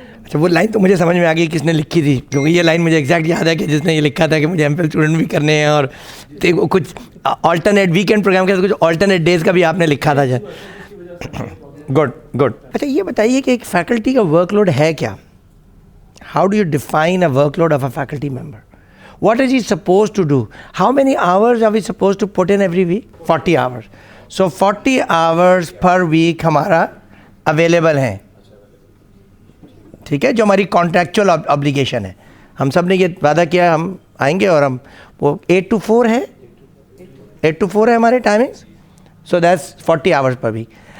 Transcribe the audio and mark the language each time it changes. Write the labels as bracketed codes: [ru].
[ur] اچھا وہ لائن تو مجھے سمجھ میں آ گئی کس نے لکھی تھی, کیونکہ یہ لائن مجھے ایگزیکٹ یاد ہے کہ جس نے یہ لکھا تھا کہ مجھے ایم فل اسٹوڈنٹ بھی کرنے ہیں اور کچھ آلٹرنیٹ ویکینڈ پروگرام کے کچھ آلٹرنیٹ ڈیز کا بھی آپ نے لکھا تھا. گڈ. اچھا یہ بتائیے کہ ایک فیکلٹی کا ورک لوڈ ہے کیا؟ [en] How do you define a workload of a faculty member? What is he supposed to do? How many hours are we supposed to put in every week? 40 hours. So 40 hours per week ہمارا available ہیں, [ur] ٹھیک ہے, جو ہماری [en] contractual obligation ہے. [ur] ہم سب نے یہ وعدہ کیا ہم آئیں گے, اور ہم وہ 8 to 4 ہے, 8 to 4 ہے ہمارے timings. [en] So that's 40 hours per week.